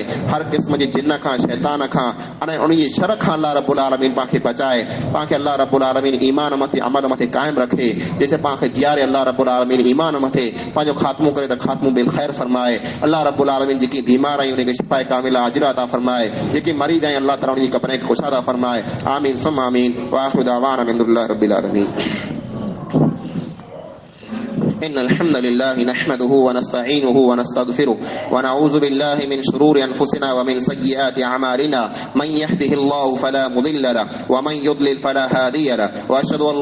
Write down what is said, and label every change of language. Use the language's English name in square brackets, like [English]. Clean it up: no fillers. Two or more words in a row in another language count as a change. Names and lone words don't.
[Sindhi] हर क़िस्म जे जिन खां शैतान खां अने उन जी शर खां [Arabic] الله رب العالمين [Sindhi] पाण खे बचाए। पाण खे [Arabic] الله رب العالمين [Sindhi] ईमान मथे अमल मथे कायम रखे। जैसे पाण खे जियारे [Arabic] الله رب العالمين [Sindhi] ईमान मथे पंहिंजो ख़ात्मो करे त ख़ात्मो बिल ख़ैर फरमाए। [Arabic] الله رب العالمين [Sindhi] जेकी बीमार आहियूं उनखे शिफ़ाए कामिला आजिला अता फरमाए। जेकी मरीज़ आहियूं अल्लाह ताला उनजी क़ब्र खे कुशादा फरमाए। [Arabic] آمين ثم آمين. وآخر دعوانا الحمد لله رب العالمين. إن الحمد لله نحمده ونستعينه ونستغفره ونعوذ بالله من شرور أنفسنا ومن سيئات أعمالنا من يهده الله فلا مضل له ومن يضلل فلا هادي له وأشهد أن